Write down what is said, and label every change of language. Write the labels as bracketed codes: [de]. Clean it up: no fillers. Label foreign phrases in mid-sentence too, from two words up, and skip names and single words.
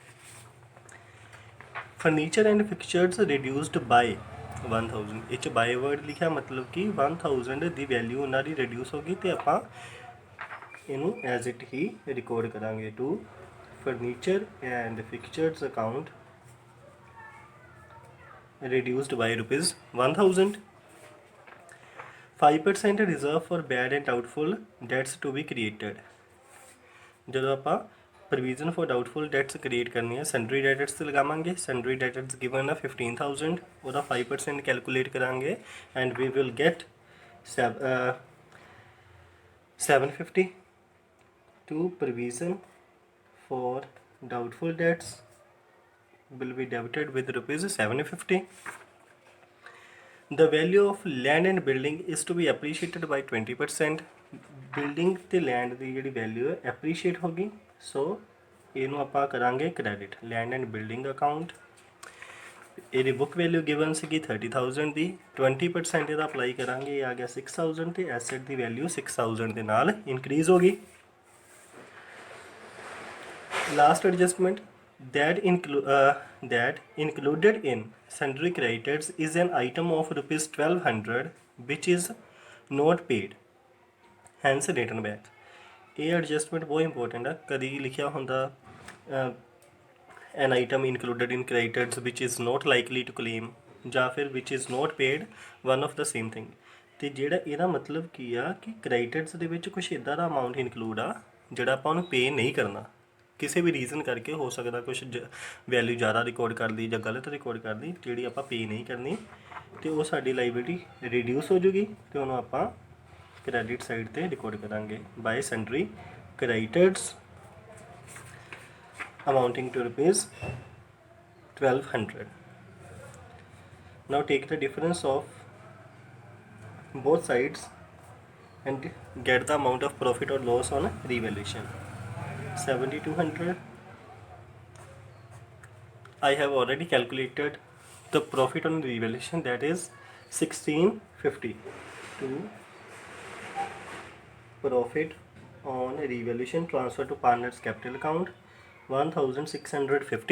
[en] furniture and fixtures reduced by 1000. [pa] ਇਹ 'ਚ [en] by word [pa] ਲਿਖਿਆ, ਮਤਲਬ ਕਿ 1000 ਦੀ ਵੈਲਿਊ ਉਹਨਾਂ ਦੀ ਰਿਡਿਊਸ ਹੋ ਗਈ, ਤੇ ਆਪਾਂ ਇਹਨੂੰ [en] as it [pa] ਹੀ ਰਿਕਾਰਡ ਕਰਾਂਗੇ [en] to furniture and fixtures account reduced by ₹1000। 5% reserve for bad and doubtful debts to be created। [pa] ਜਦੋਂ ਆਪਾਂ [en] provision for doubtful debts [pa] ਕ੍ਰੀਏਟ ਕਰਨੀ ਹੈ, [en] sundry debtors [pa] ਤੇ ਲਗਾਵਾਂਗੇ। [en] sundry debtors given [pa] ਆ 15000, ਉਹਦਾ 5% ਕੈਲਕੂਲੇਟ ਕਰਾਂਗੇ [en] and we will get 750 to provision for doubtful debts will be debited with ₹750। The value of land and building is to be appreciated by 20%। [pa] ਬਿਲਡਿੰਗ ਤੇ ਲੈਂਡ ਦੀ ਜਿਹੜੀ ਵੈਲਿਊ ਹੈ ਐਪਰੀਸ਼ੀਏਟ ਹੋ ਗਈ, ਸੋ ਇਹਨੂੰ ਆਪਾਂ ਕਰਾਂਗੇ [en] credit land and building account. [pa] ਇਹਦੀ [en] book value given [pa] ਸੀਗੀ 30000 ਦੀ, 20% ਇਹਦਾ ਅਪਲਾਈ ਕਰਾਂਗੇ, ਇਹ ਆ ਗਿਆ 6000 ਤੇ ਐਸੈਟ ਦੀ ਵੈਲਿਊ 6000 ਦੇ ਨਾਲ ਇਨਕਰੀਜ਼ ਹੋ ਗਈ। [en] last adjustment that included in sundry creditors is an item of ₹1200 which is not paid, hence written back। [pa] ਇਹ ਐਡਜਸਟਮੈਂਟ ਬਹੁਤ ਇੰਪੋਰਟੈਂਟ ਆ। ਕਦੀ ਲਿਖਿਆ ਹੁੰਦਾ [en] an item included in creditors which is not likely to claim [pa] ਜਾਂ ਫਿਰ [en] which is not paid, one of the same thing। [pa] ਤੇ ਜਿਹੜਾ ਇਹਦਾ ਮਤਲਬ ਕੀ ਆ ਕਿ ਕ੍ਰੈਡਿਟਰਸ ਦੇ ਵਿੱਚ ਕੁਛ ਇੱਦਾਂ ਦਾ [en] amount include [pa] ਆ ਜਿਹੜਾ ਆਪਾਂ ਉਹਨੂੰ ਪੇ ਨਹੀਂ ਕਰਨਾ, ਕਿਸੇ ਵੀ ਰੀਜ਼ਨ ਕਰਕੇ ਹੋ ਸਕਦਾ, ਕੁਛ ਵੈਲਿਊ ਜ਼ਿਆਦਾ ਰਿਕਾਰਡ ਕਰ ਲਈ ਜਾਂ ਗਲਤ ਰਿਕਾਰਡ ਕਰ ਲਈ, ਜਿਹੜੀ ਆਪਾਂ ਪੇ ਨਹੀਂ ਕਰਨੀ, ਤੇ ਉਹ ਸਾਡੀ [en] liability reduce [pa] ਹੋ ਜੂਗੀ, ਤੇ ਉਹਨੂੰ ਆਪਾਂ [en] credit side [pa] ਤੇ ਰਿਕਾਰਡ ਕਰਾਂਗੇ [en] by sundry creditors amounting to ₹1200। now take the difference of both sides and get the amount of profit or loss on revaluation। 7200, I have already calculated the profit on revaluation, that is 1650 to profit on revaluation transfer to partners capital account 1650।